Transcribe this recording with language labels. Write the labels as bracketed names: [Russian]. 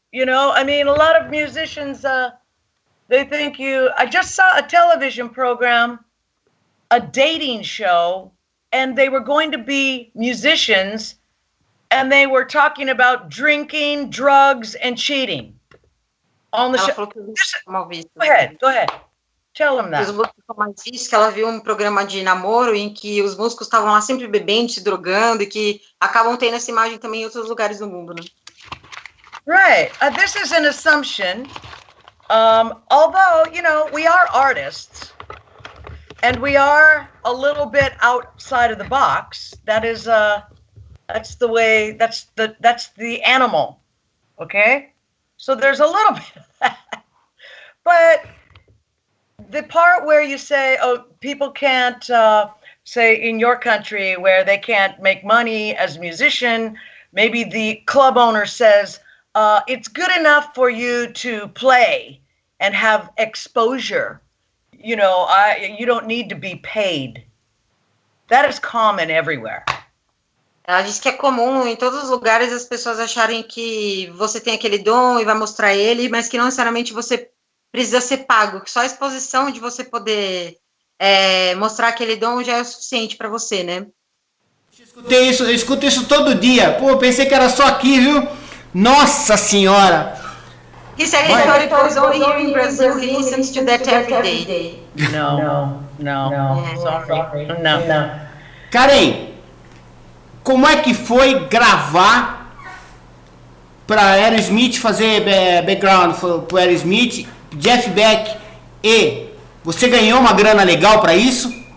[English] You know, I mean, a lot of musicians, they think I just saw a television program, a dating show, and they were going to be musicians, and they were talking about drinking, drugs, and cheating on the show. Go ahead. Tell them that. [Portuguese] Disse que ela viu um programa de namoro em que os músicos estavam lá sempre bebendo, se drogando, e que acabam tendo essa imagem também em outros lugares do mundo, né? [English] Right. This is an assumption. Although, you know, we are artists and we are a little bit outside of the box. That is, that's the way, that's the animal. Okay. So there's a little bit of that, but the part where you say, oh, people can't, say in your country where they can't make money as a musician, maybe the club owner says, it's good enough for you to play and have exposure. You know, you don't need to be paid. That is common everywhere. [Portuguese] Ela diz que é comum em todos os lugares as pessoas acharem que você tem aquele dom e vai mostrar ele, mas que não necessariamente você precisa ser pago, que só a exposição de você poder mostrar aquele dom já é o suficiente para você, né? Eu escuto isso todo dia. Pô, eu pensei que era só aqui, viu? Nossa Senhora! [English] He said he thought it was only here in Brazil. He listens to that every day. No. Sorry. No. [Portuguese] Karen, como é que foi gravar para Aerosmith, fazer background para Aerosmith, Jeff Beck, e você ganhou uma grana legal para isso?